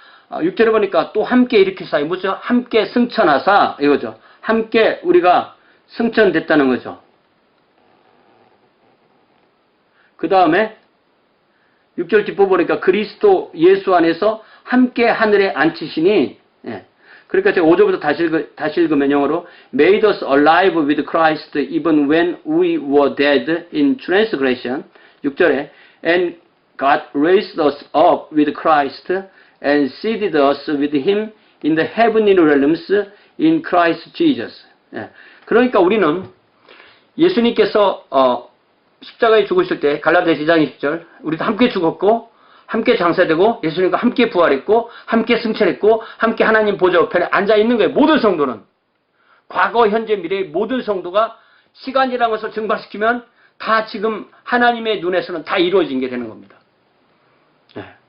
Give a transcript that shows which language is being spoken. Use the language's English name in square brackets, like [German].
[Korean] 6절에 보니까 또 함께 일으키사, 무슨 함께 승천하사, 이거죠. 함께 우리가 승천됐다는 거죠. 그 다음에 6절 뒷부분이니까 그리스도 예수 안에서 함께 하늘에 앉히시니, 예. 그러니까 제가 5절부터 다시 읽으면 영어로 [English] made us alive with Christ even when we were dead in transgression. [Korean] 6절에 [English] and God raised us up with Christ and seated us with Him in the heavenly realms in Christ Jesus. [Korean] 예. 그러니까 우리는 예수님께서 십자가에 죽으실 때 갈라디아서 2장 20절 우리도 함께 죽었고 함께 장사되고 예수님과 함께 부활했고 함께 승천했고 함께 하나님 보좌 우편에 앉아있는 거예요. 모든 성도는. 과거 현재 미래의 모든 성도가 시간이라는 것을 증발시키면 다 지금 하나님의 눈에서는 다 이루어진 게 되는 겁니다. 네.